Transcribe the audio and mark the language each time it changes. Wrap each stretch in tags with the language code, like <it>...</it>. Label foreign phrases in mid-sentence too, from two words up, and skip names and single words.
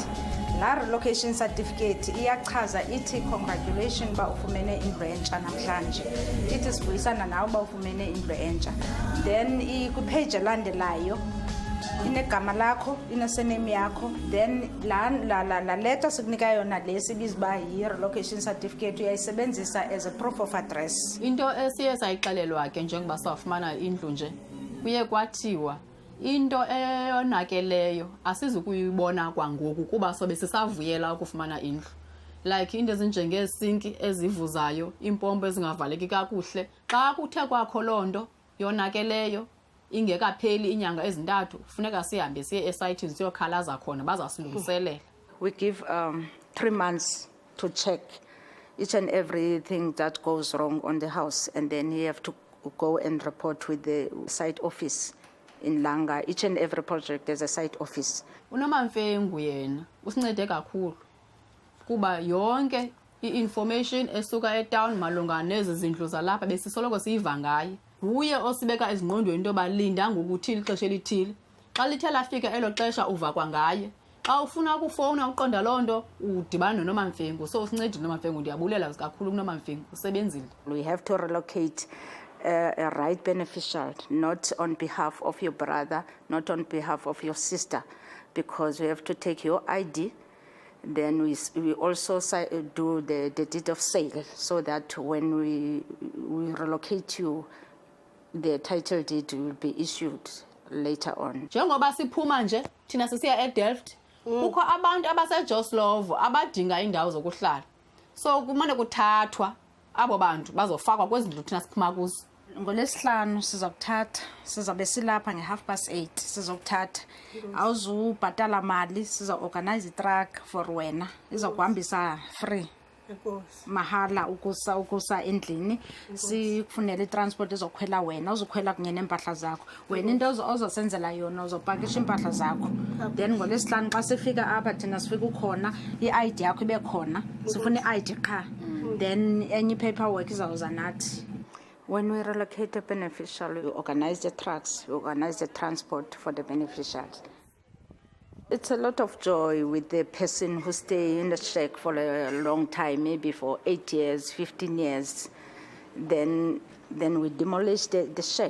<xh>La</xh> <en>relocation certificate</en> <xh>iyachaza ithi congratulations uba ufumene indlu entsha namhlanje. Ithi sivuyisana nawe uba ufumene indlu entsha. Then kwipage elandelayo inegama lakho, inesename yakho, then la letter sikunika yona lesibiza uba yi-</xh> <en>relocation certificate</en> <xh>uyayisebenzisa</xh> <en>as a proof of address.</en> <xh>Into esiye sayixelelwa ke njengoba sawufumana indlu nje kuye kwathiwa into eyonakeleyo asizukuyibona kwangoku kuba sobe sisavuyela ukufumana indlu. Like into ezinjengeesinki ezivuzayo, impompo ezingavaleki kakuhle. Xa kuthe kwakho loo nto yonakeleyo ingekapheli inyanga ezintathu kufuneka sihambe siye esayithini siyokhalaza khona bazasilungiselela.</xh> <en>We give 3 months to check each and everything that goes wrong on the house, and then you have to go and report with the site office in Langa. Each and every project there's a site office.</en> <xh>uNomamfengu yena usincede kakhulu kuba yonke i-information esuka etown malunga nezi zindlu zalapha besisoloko siyiva ngaye. Uye osibeka ezingqondweni into yoba linda ngokuthile ixesha elithile. Xa lithe lafika elo xesha uva kwangaye. Xa ufuna ukufowuna uqonda loo nto udibana noNomamfengu. So usincede uNomamfengu, ndiyabulela kakhulu kuNomamfengu, usebenzile.</xh> <en>We have to relocate a right beneficial, not on behalf of your brother, not on behalf of your sister, because we have to take your ID. Then we also do the deed of sale, so that when we relocate you, the title deed will be issued later on.</en> <xh>Njengoba siphuma nje thina sisiya eDelft, kukho abantu abaseJoslovo abadinga indawo zokuhlala. So kumane kuthathwa abo bantu bazofakwa kwezindlu thina siphuma kuzo. NgoLwesihlanu sizokuthatha, sizabe silapha nge8:30 sizokuthatha. Awuzubhatala mali, siza-organize i-truck for wena, izokuhambisa free. Mahala ukusa endlini, sikufunela i-transport ezokhwela wena, uzokhwela kunye neempahla zakho. Wena into ozosenzela yona uzopakisha iimpahla zakho. Then ngoLwesihlanu xa sifika apha thina sifika ukhona, i-ID yakho ibe khona, sifuna i-ID qha. Then enye paperwork izawuza nathi.</xh> <en>When we relocate a beneficial, we organize the trucks, we organize the transport for the beneficiaries. It's a lot of joy with the person who stay in the shack for a long time, maybe for 8 years, 15 years. Then we demolish the shack.</en>